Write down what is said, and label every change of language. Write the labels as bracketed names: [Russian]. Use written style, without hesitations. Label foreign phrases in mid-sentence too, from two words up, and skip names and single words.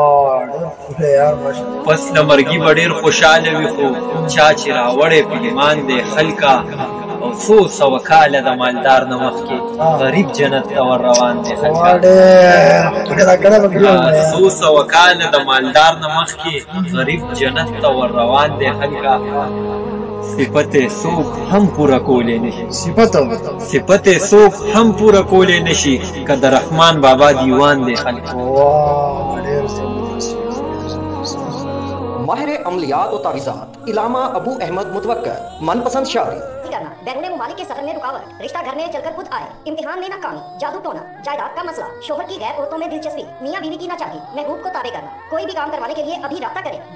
[Pashto] پس لمرګي به ډېر خوشاله وي خو چا چې راوړی په ایمان دی خلکا او څو سوه کاله د مالدار نه مخکې غریب جنت ته ور روان دی خلکا څو سوه کاله د مالدار نه مخکې غریب جنت ته ور روان دی خلکا صفت څوک هم پوره کولی نشي صفت څوک هم پوره کولی نشي که د رحمان بابا دیوان دی خلکا [Urdu] ماہر عملیات اور تعویذات علامہ ابو احمد متوکل من پسند شاعری بیرون ممالک کے سفر میں رکاوٹ، رشتہ گھر میں چل کر خود آئے، امتحان میں ناکامی، جادو ٹونا، جائیداد کا مسئلہ، شوہر کی غیر عورتوں میں دلچسپی، میاں بیوی کی ناچاقی، محبوب کو تابع کرنا، کوئی بھی کام کروانے کے لیے ابھی رابطہ کریں.